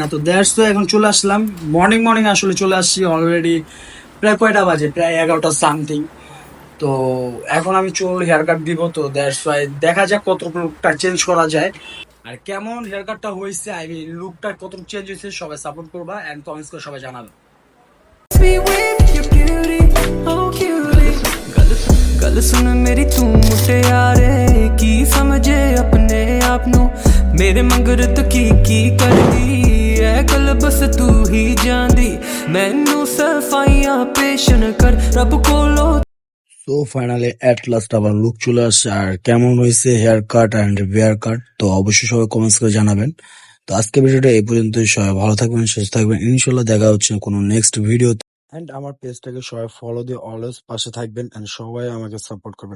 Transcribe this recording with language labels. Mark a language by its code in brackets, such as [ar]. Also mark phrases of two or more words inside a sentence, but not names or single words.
[bn] তো দ্যাটস তো এখন চলে আসলাম [en] morning morning, [bn] আসলে চলে আসছি অলরেডি। প্রায় কয়টা বাজে? প্রায় 11টা সামথিং। তো এখন আমি চুল [en] hair cut [bn] দিব, তো [en] that's why [bn] দেখা যাক কত লুকটা চেঞ্জ করা যায় আর কেমন [en] hair cutটা [bn] হয়েছে, [en] I mean [bn] লুকটা কত চেঞ্জ হয়েছে। সবাই সাপোর্ট করবা [en] and comments [bn] করে সবাই জানাবে। [en] me with your beauty, oh cutie। [pa] ਗੱਲ ਸੁਣ ਮੇਰੀ ਤੂੰ ਮੁਟਿਆਰੇ ਕੀ ਸਮਝੇ ਅਪਣੇ ਆਪ ਨੂੰ, ਮੇਰੇ ਮੰਗਰ ਤੋ ਕੀ ਕਰਦੀ ਹੈ ਗੱਲ ਬਸ ਤੂੰ ਹੀ ਜਾਣਦੀ, ਮੈਨੂੰ ਸਫ਼ਾਈਆਂ ਪੇਸ਼ ਨ ਕਰ ਰੱਬ ਕੋਲੋਂ। [bn] তো [en] finally at last [bn] আবার লুক চলে আসছে। আর কেমন হয়েছে [en] hair cut and beard cut, [bn] তো অবশ্যই সবাই কমেন্টস করে জানাবেন। তো আজকে ভিডিওটা এই পর্যন্তই। সবাই ভালো থাকবেন, সুস্থ থাকবেন, ইনশাল্লাহ দেখা হচ্ছে কোনো [en] next video. [bn] এন্ড আমার পেজটাকে সবাই ফলো দিয়ে অলওয়েজ পাশে থাকবেন এন্ড সবাই আমাকে সাপোর্ট করবেন।